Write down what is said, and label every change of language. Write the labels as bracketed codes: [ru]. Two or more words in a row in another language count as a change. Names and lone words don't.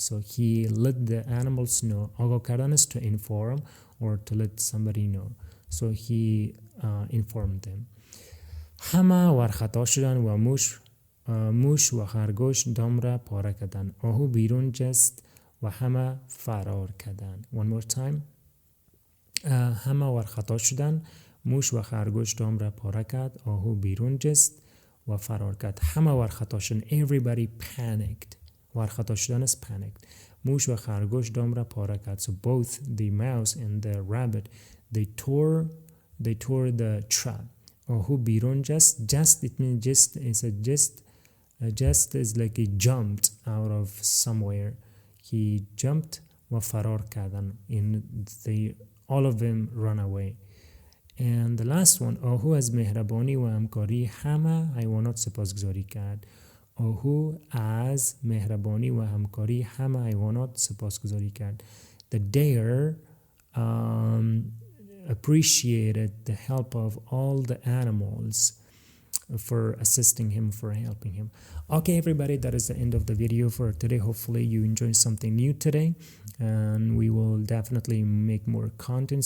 [en] So he let the animals know. [fa] آگاه کردن [en] is to inform or to let somebody know. So he informed them. [fa] همه ورخطا شدن و موش و خرگوش دام را پاره کردند. آهو بیرون جست و همه فرار کردند. [en] One more time. [fa] همه ورخطا شدن. موش و خرگوش دام را پاره کرد. آهو بیرون جست و فرار کرد. همه ورخطا شدن. [en] Everybody panicked. [fa] ورخطا شدن [en] is panicked. [fa] موش و خرگوش دام را پاره کرد. [en] So both the mouse and the rabbit, they tore the trap. [fa] آهو بیرون [en] just it means just is like he jumped out of somewhere. He jumped [fa] و فرار کردن. [en] All of them run away. And the last one, [fa] آهو از مهربانی و همکاری همه حیوانات سپاسگزاری کرد. آهو از مهربانی و همکاری همه حیوانات سپاسگزاری کرد. [en] The deer appreciated the help of all the animals for assisting him, for helping him. Okay, everybody, that is the end of the video for today. Hopefully you enjoyed something new today, and we will definitely make more contents.